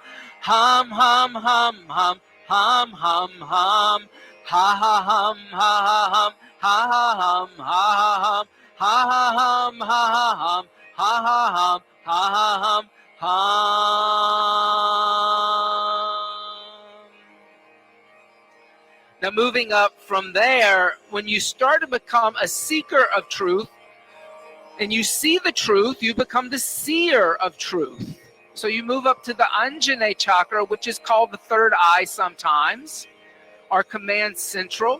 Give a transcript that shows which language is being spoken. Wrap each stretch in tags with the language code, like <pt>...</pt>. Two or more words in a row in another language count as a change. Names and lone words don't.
<en>Hum, hum, hum, hum, hum, hum, hum. Ha ha hum, ha ha hum, ha ha hum, ha ha hum. Ha ha hum, ha ha hum, ha ha hum, ha ha hum, hum. Now moving up from there, when you start to become a seeker of truth, and you see the truth, you become the seer of truth. So you move up to the Anjane chakra, which is called the third eye sometimes, or command central.</en>